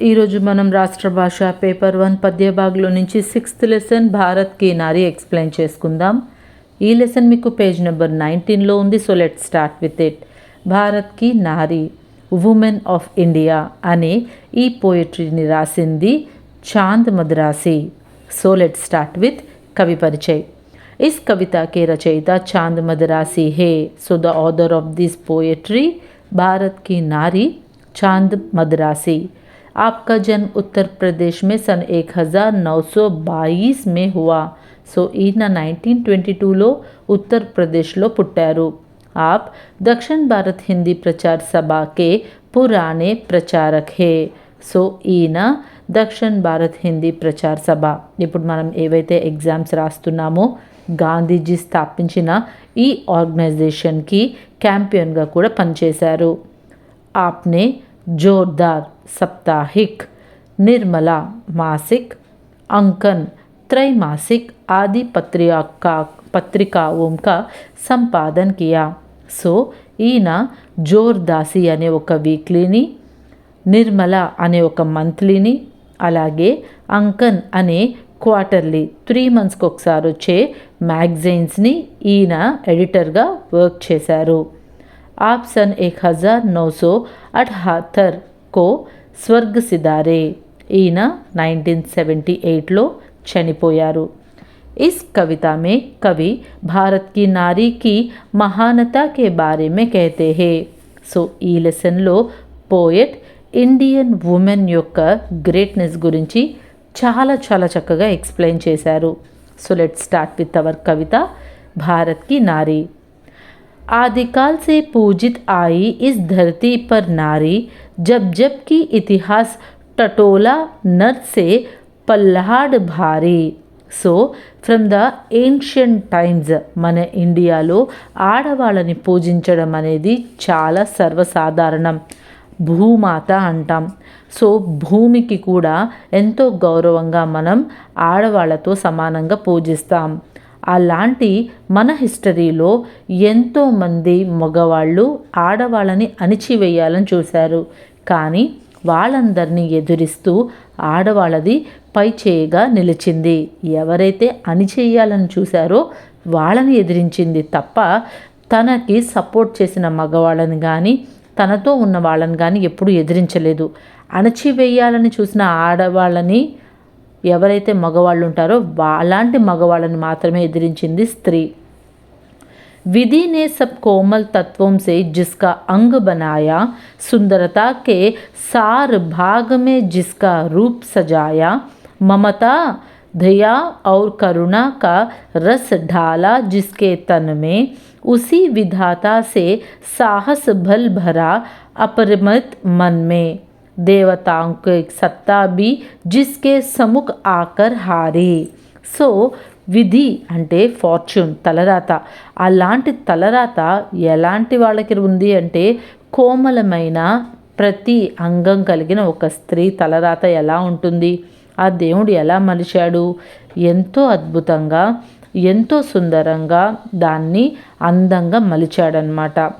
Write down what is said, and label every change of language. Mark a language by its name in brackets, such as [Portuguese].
[Telugu] ఈరోజు మనం రాష్ట్ర భాష పేపర్ 1 పద్య భాగంలో నుంచి 6th లెసన్ భారత్ కి నారీ ఎక్స్ప్లెయిన్ చేసుకుందాం. ఈ లెసన్ మీకు పేజ్ నెంబర్ 19లో ఉంది. [English] So let start with it. [Telugu] Bharat కి నారీ, [English] women of India [Telugu] అనే ఈ పోయిటరీని రాసింది Chand Madrasi. [English] so let start with [Hindi] कवि परिचय. इस कविता के रचयिता चांद मद्रासी है. [English] so the author of this poetry [Hindi] Bharat की नारी चांद मद्रासी. आपका जन्म उत्तर प्रदेश में सन 1922 में हुआ. [Telugu] సో ఈయన 1922లో ఉత్తరప్రదేశ్లో పుట్టారు. [Hindi] आप दक्षिण भारत हिंदी प्रचार सभा के पुराने प्रचारक है. [Telugu] సో ఈయన దక్షిణ భారత్ హిందీ ప్రచార సభ, ఇప్పుడు మనం ఏవైతే ఎగ్జామ్స్ రాస్తున్నామో గాంధీజీ స్థాపించిన ఈ ఆర్గనైజేషన్కి క్యాంపియన్గా కూడా పనిచేశారు. [Hindi] ఆప్నే జోర్దార్ సాప్తాహిక్, నిర్మలా మాసిక్, अंकन त्रैमासिक आदि పత్రికాओं का సంపాదన కియా. [Telugu] సో ఈయన జోర్దాసి అనే ఒక వీక్లీని, నిర్మల అనే ఒక మంత్లీని, అలాగే అంకన్ అనే క్వార్టర్లీ 3 monthsకి ఒకసారి వచ్చే మ్యాగజైన్స్ని ఈయన ఎడిటర్గా వర్క్ చేశారు. [Hindi] आप सन 1978 को స్వర్గ సిదారే, [Telugu] ఈయన 1978లో చనిపోయారు. [Hindi] इस कविता में कवि भारत की नारी की महानता के बारे में कहते हैं. [Telugu] సో ఈ లెసన్లో పోయెట్ ఇండియన్ ఉమెన్ యొక్క గ్రేట్నెస్ గురించి చాలా చక్కగా ఎక్స్ప్లెయిన్ చేశారు. [English] So let start with our కవిత భారత్ की नारी. [Hindi] आदिकाल से पूजित आई इस धरती पर नारी, जब जब की इतिहास टटोला नर से पल्हाड़ भारी. [Telugu] So from the ancient times మన ఇండియాలో ఆడవాళ్ళని పూజించడం అనేది చాలా సర్వసాధారణం. భూమాత అంటాం. సో భూమికి కూడా ఎంతో గౌరవంగా మనం ఆడవాళ్ళతో సమానంగా పూజిస్తాం. అలాంటి మన హిస్టరీలో ఎంతోమంది మగవాళ్ళు ఆడవాళ్ళని అణిచివేయాలని చూశారు. కానీ వాళ్ళందరినీ ఎదురిస్తూ ఆడవాళ్ళది పై చేయగా నిలిచింది. ఎవరైతే అణిచేయాలని చూశారో వాళ్ళని ఎదిరించింది తప్ప తనకి సపోర్ట్ చేసిన మగవాళ్ళని కానీ తనతో ఉన్న వాళ్ళని కానీ ఎప్పుడూ ఎదిరించలేదు. అణచివేయాలని చూసిన ఆడవాళ్ళని ఎవరైతే మగవాళ్ళు ఉంటారో అలాంటి మగవాళ్ళని మాత్రమే ఎదిరించింది స్త్రీ. [Hindi] विधि ने सब कोमल तत्वों से जिसका अंग बनाया, सुंदरता के सार भाग में जिसका रूप सजाया, ममता दया और करुणा का रस ढाला जिसके तन में, उसी विधाता से साहस बल भरा अपरिमित मन में, देवताओं की सत्ता भी जिसके सम्मुख आकर हारी. [Telugu] సో విధి అంటే ఫార్చ్యూన్, తలరాత. అలాంటి తలరాత ఎలాంటి వాళ్ళకి ఉంది అంటే కోమలమైన ప్రతి అంగం కలిగిన ఒక స్త్రీ తలరాత ఎలా ఉంటుంది, ఆ దేవుడు ఎలా మలిచాడు, ఎంతో అద్భుతంగా ఎంతో సుందరంగా దాన్ని అందంగా మలిచాడనమాట.